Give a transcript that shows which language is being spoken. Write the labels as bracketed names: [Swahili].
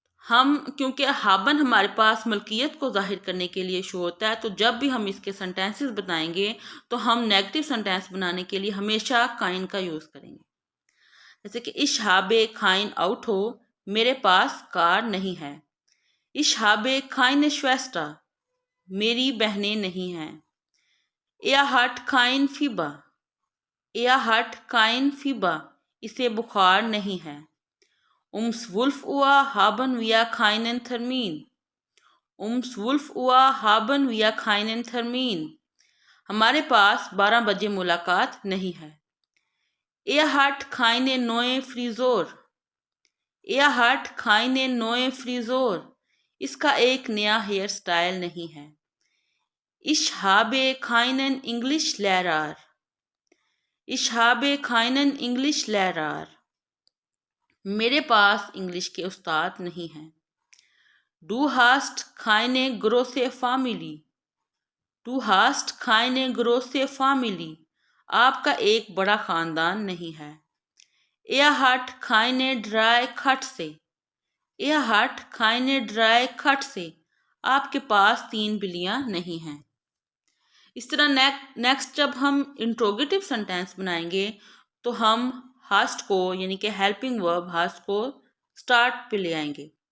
[Urdu] ہم کیونکہ ہابن ہمارے پاس ملکیت کو ظاہر کرنے کے لیے شو ہوتا ہے تو جب بھی ہم اس کے سینٹینسز بتائیں گے تو ہم نیگیٹو سینٹینس بنانے کے لیے ہمیشہ کائن کا یوز کریں گے. جیسے کہ [German] ich habe kein Auto. [Urdu] میرے پاس کار نہیں ہے. [German] ich habe keine Schwester. [Urdu] میری بہنیں نہیں ہیں. [German] er hat kein Fieber. er hat kein Fieber. [Urdu] اسے بخار نہیں ہے. [German] Um 12 Uhr haben wir keinen Termin. Um 12 Uhr haben wir keinen Termin. [Urdu] ہمارے پاس 12 بجے ملاقات نہیں ہے. [German] Er hat keine neue Frisur. Er hat keine neue Frisur. [Urdu] اس کا ایک نیا ہیئر سٹائل نہیں ہے. [German] Ich habe keinen Englischlehrer. Ich habe keinen Englischlehrer. [Urdu] میرے پاس انگلش کے استاد نہیں ہیں. [German] Du hast keine große Familie. Du hast keine große Familie. [Urdu] آپ کا ایک بڑا خاندان نہیں ہے. [German] Er hat keine 3 Katzen. Er hat keine 3 Katzen. [Urdu] آپ کے پاس 3 بلیاں نہیں ہیں. اس طرح نیکسٹ جب ہم انٹروگیٹو سینٹینس بنائیں گے تو ہم ہاسٹ کو یعنی کہ ہیلپنگ ورب ہاسٹ کو سٹارٹ پہ لے آئیں گے.